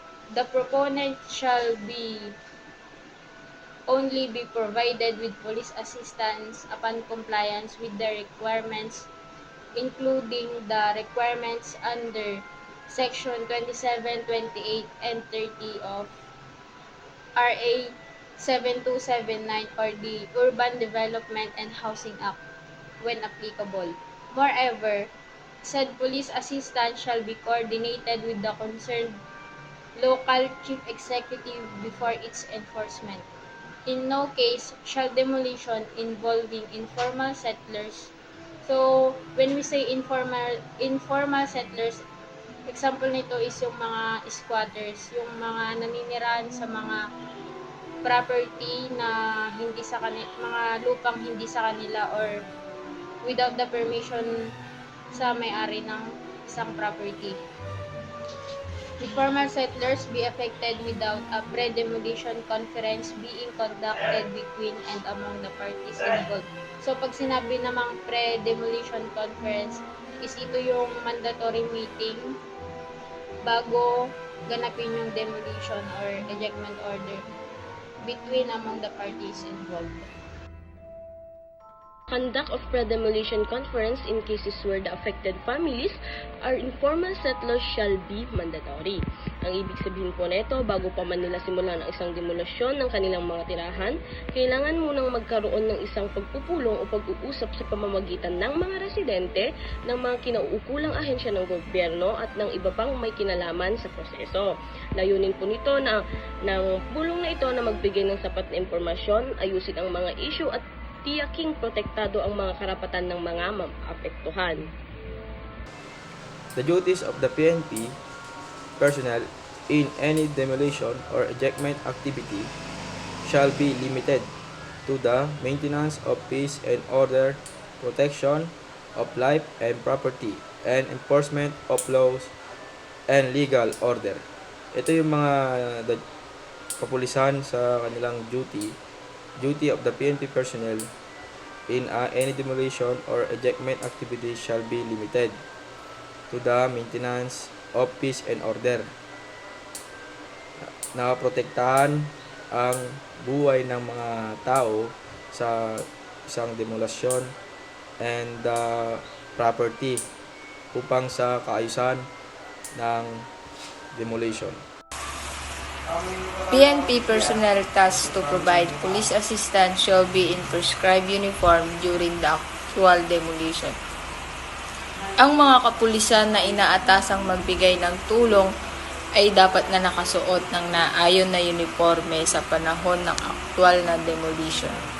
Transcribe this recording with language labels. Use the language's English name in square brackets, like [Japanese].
[English] The proponent shall only be provided with police assistance upon compliance with the requirements, including the requirements under Section 27, 28, and 30 of RA 7279 or the Urban Development and Housing Act when applicable. Moreover, said police assistance shall be coordinated with the concerned local chief executive before its enforcement. In no case shall demolition involving informal settlers. So, when we say informal settlers, [Filipino] example nito is yung mga squatters, yung mga naninirahan sa mga property na hindi sa kanila, mga lupang hindi sa kanila [English] or without the permission [Filipino] sa may-ari ng isang property. [English] The formal settlers be affected without a pre-demolition conference being conducted between and among the parties involved. [Filipino] So, pag sinabi namang pre-demolition conference, is ito yung mandatory meeting bago ganapin yung demolition or ejectment order [English] between among the parties involved. Conduct of pre-demolition conference in cases where the affected families are informal settlers shall be mandatory. [Filipino] Ang ibig sabihin po nito, bago pa man nila simulan ang isang demolusyon ng kanilang mga tirahan, kailangan munang magkaroon ng isang pagpupulong o pag-uusap sa pamamagitan ng mga residente, ng mga kinauukulang ahensya ng gobyerno at ng iba pang may kinalaman sa proseso. Layunin po nito na ng pulong na ito na magbigay ng sapat na impormasyon, ayusin ang mga issue at tiyaking protektado ang mga karapatan ng mga maapektuhan. [English] The duties of the PNP personnel in any demolition or ejectment activity shall be limited to the maintenance of peace and order, protection of life and property, and enforcement of laws and legal order. [Filipino] Ito yung mga kapulisan sa kanilang [English] duty of the PNP personnel in any demolition or ejectment activity shall be limited to the maintenance of peace and order. [Filipino] Nakaprotektahan ang buhay ng mga tao sa isang demolasyon and property upang sa kaayusan ng demolition. [English] PNP personnel tasked to provide police assistance shall be in prescribed uniform during the actual demolition. [Filipino] Ang mga kapulisan na inaatasang magbigay ng tulong ay dapat na nakasuot ng naayon na uniforme sa panahon ng actual na demolition.